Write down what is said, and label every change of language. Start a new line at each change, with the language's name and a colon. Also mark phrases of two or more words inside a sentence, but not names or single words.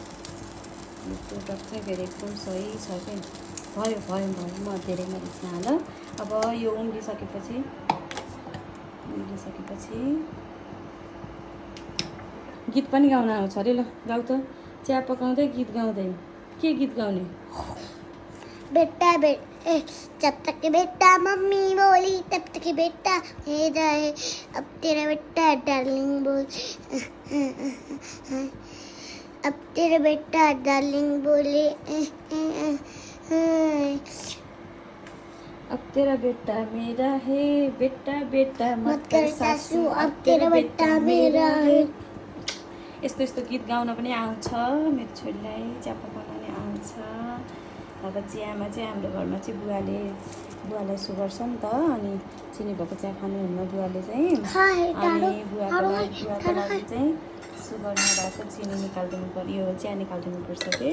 Nepali: यो प्रोडक्ट चाहिँ फेरि एकदम सही छ कि। भयो भयो भयो, म धेरै मरिच नहाल। अब यो उम्लिसकेपछि गीत पनि गाउन आउँछ अरे। ल गाउ त। चिया पकाउँदै गीत गाउँदै। के गीत गाउने?
Hindi: बेटा जब तक बेटा मम्मी बोली तब तक बेटा मेरा है, अब तेरा बेटा डार्लिंग बोल, अब तेरा बेटा डार्लिंग बोले, अब तेरा बेटा मेरा है, बेटा बेटा मत कर सासू, अब तेरा बेटा मेरा है।
Nepali: यस्तो यस्तो गीत गाउन पनि आउँछ मेरो छोरीलाई, चिया पकाउन पनि आउँछ। अब चियामा चाहिँ हाम्रो घरमा चाहिँ बुवालाई सुगर छ नि त, अनि चिनी भएको चिया खानुहुन्न बुवाले चाहिँ। अनि बुवाको लागि चाहिँ सुगर नभएको चिनी निकालिदिनु पर्यो, चिया निकालिदिनु पर्छ कि।